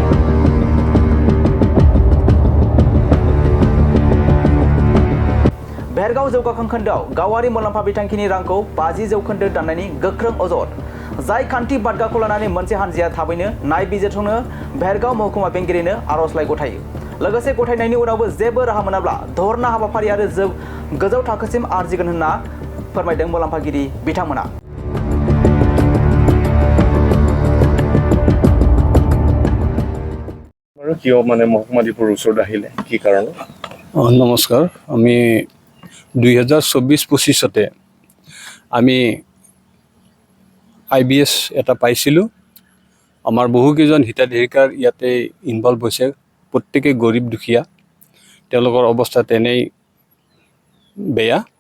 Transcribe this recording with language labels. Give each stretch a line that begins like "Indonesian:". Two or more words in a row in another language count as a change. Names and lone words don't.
Bodo: भेरगाव जौगाखां खोन्दोआव गावारि मुलाम्फा बिथांखिनि रांखौ 50 जौखोन्दो दाननायनि गोख्रों अजद जाय खान्थि बादगाखौ लानानै मोनसे हानजाया थाबैनो नायबिजिरनो भेरगाव महकुमा बेंगिरिनो आर'जलाइ गथायो लोगोसे गथायनायनि उनावबो जेबो राहा मोनाब्ला धरना हाबाफारि आरो गोजौ थाखोसिम आरजिगोन होनना फोरमायदों मुलाम्फागिरि बिथांमोना
Assamese: কিয় মানে মহকুমা দ্বীপৰ ওচৰত আহিলে কি কাৰণ নমস্কাৰ আমি 2024-25তে আমি আইবিএছ এটা পাইছিলোঁ আমাৰ বহুকেইজন হিতাধিকাৰীৰ ইয়াতে ইনভলভ হৈছে প্ৰত্যেকে গৰীব দুখীয়া তেওঁলোকৰ অৱস্থা তেনেই বেয়া